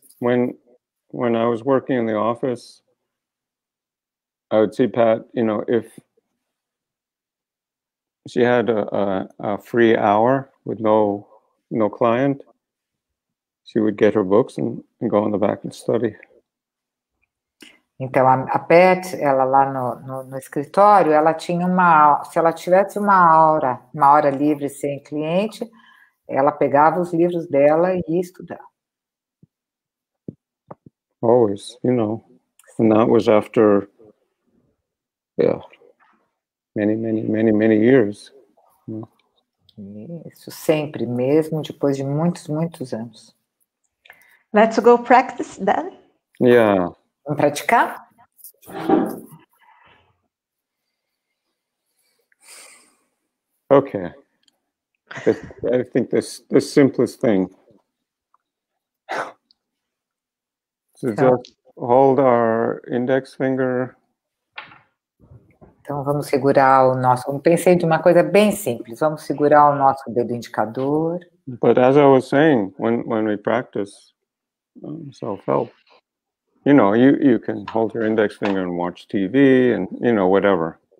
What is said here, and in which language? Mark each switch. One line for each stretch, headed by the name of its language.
English: When I was working in the office, I would see Pat. If she had a free hour with no client, she would get her books and go in the back and study.
Portuguese: Então, a Pat, ela lá no escritório, ela tinha se ela tivesse uma hora livre sem cliente, ela pegava os livros dela e ia estudar.
English: Always, and that was after, many years.
Portuguese: Isso sempre, mesmo depois de muitos, muitos anos.
English: Let's go practice that. Yeah.
Portuguese: Vamos praticar? Okay.
English: I think the simplest thing to just hold our index finger.
Portuguese: Então vamos segurar o nosso. Eu pensei de uma coisa bem simples. Vamos segurar o nosso dedo indicador.
English: But as I was saying, when we practice self-help, you can hold your index finger and watch TV and whatever.